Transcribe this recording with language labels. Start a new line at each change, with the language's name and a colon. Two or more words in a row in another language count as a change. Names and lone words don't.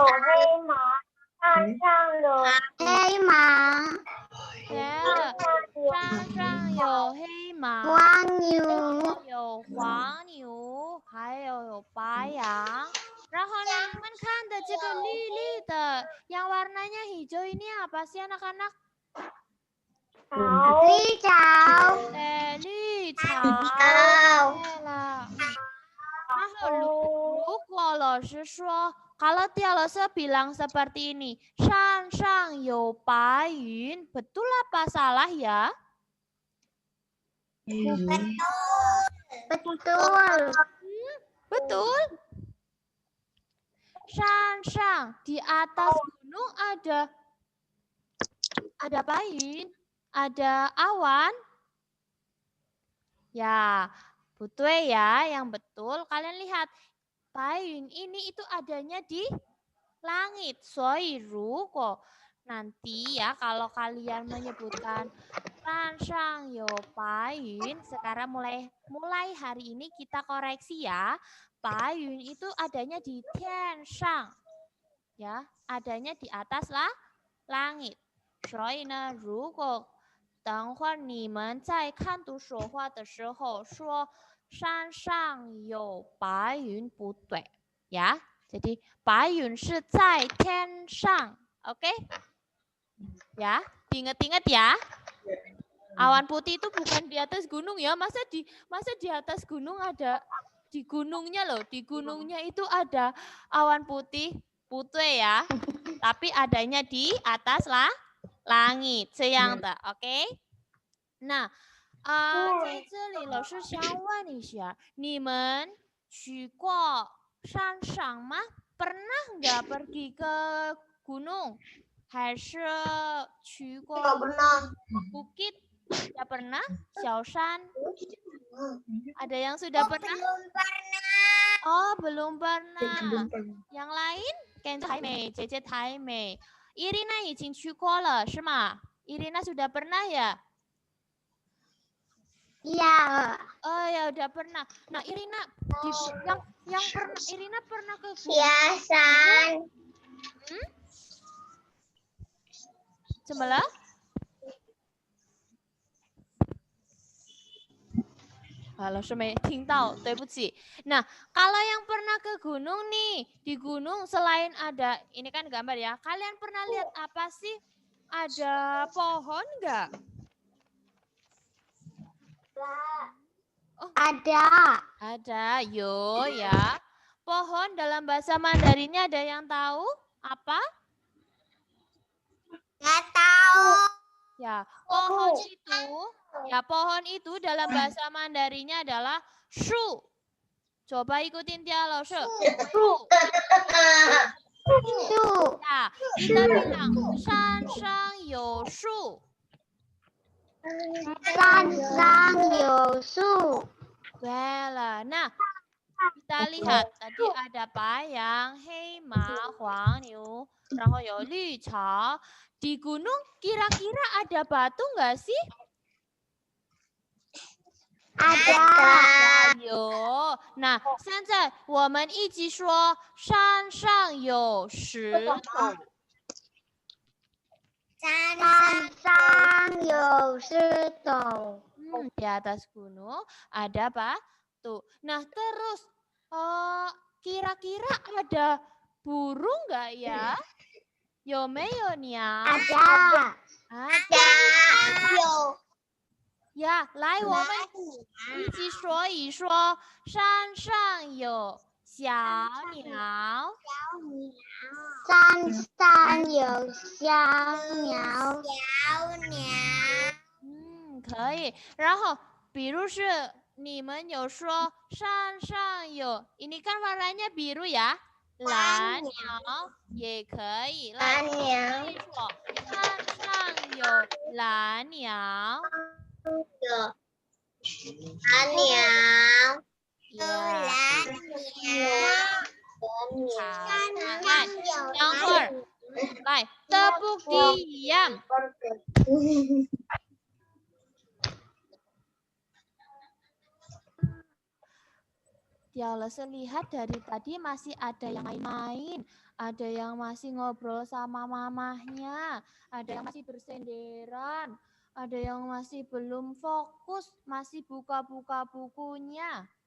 Chinese: 黑马，山上有黑马，山上有黑马，黄牛，有黄牛，还有白羊。然后呢, 你们看的这个绿绿的,
Indonesian: yang warnanya hijau ini apa sih anak-anak?
Chinese: 绿草，绿草。对了。然后如果老师说,
Indonesian: kalau Tia Laoshi bilang seperti ini,
Chinese: 山上有白云,
Indonesian: betul apa salah ya? Betul. Betul. 山上 di atas gunung ada 白云, ada awan. Ya, betul ya, yang betul. Kalian lihat, 白云 ini itu adanya di langit.
Chinese: 所以如果
Indonesian: nanti ya kalau kalian menyebutkan
Chinese: 山上有白云,
Indonesian: sekarang mulai hari ini kita koreksi ya. 白云 itu adanya di 天上, ya, adanya di atas langit.
Chinese: 所以呢, 如果等会你们在看读说话的时候说山上有白云不对 ya. Jadi 白云是在天上,
Indonesian: oke? Ya, diingat-ingat ya. Awan putih itu bukan di atas gunung ya. Masa di atas gunung ada, di gunungnya loh, di gunungnya itu ada awan putih ya. Tapi adanya di atas langit,
Chinese: 这样的, oke? 那在这里老师想问一下, 你们去过山上吗?
Indonesian: Pernah nggak pergi ke gunung?
Chinese: 还是去过 bukit?
Indonesian: Tidak pernah?
Chinese: 小山?
Indonesian: Ada yang sudah pernah? Belum pernah. Oh, belum pernah. Yang lain?
Chinese: 跟台美, 姐姐台美. Irina 已经去过了, 是吗?
Indonesian: Irina sudah pernah ya? Iya. Oh ya udah pernah. Nah Irina, yang pernah Irina pernah ke gunung? Hiasan. Sebelah? Halo,
Chinese: 是没听到，对不起。
Indonesian: Nah, kalau yang pernah ke gunung nih, di gunung selain ada, ini kan gambar ya, kalian pernah lihat apa sih? Ada pohon nggak? Oh. Ada. Ada, yo ya. Pohon dalam bahasa Mandarinnya ada yang tahu? Apa? Ya, pohon itu, ya pohon itu dalam bahasa Mandarinnya adalah shu. Coba ikutin Tialo, shu. Ya, kita bilang
Chinese: 山上有树.
Indonesian: Well, nah kita lihat tadi ada payang,
Chinese: 黑马，黄牛, 然后有绿草.
Indonesian: Di gunung kira-kira ada batu nggak sih? Ada.
Chinese: 有。那现在我们一起说山上有石头。山上有石头。
Indonesian: Di atas gunung ada batu. Nah terus kira-kira ada burung nggak ya?
Chinese: 有没有鸟？
Indonesian: Ada. Ada. Ya,
Chinese: 来我们一起说一说，山上有小鸟。山上有小鸟。可以。然后，比如是你们有说山上有 ，
Indonesian: ini kan warnanya biru ya，
Chinese: 蓝鸟也可以。来，一起说，山上有蓝鸟。蓝鸟。等会儿，来 ，
Indonesian: tepuk diam。 Tialese lihat dari tadi masih ada yang main-main, ada yang masih ngobrol sama mamahnya, ada yang masih bersenderan, ada yang masih belum fokus, masih buka-buka bukunya.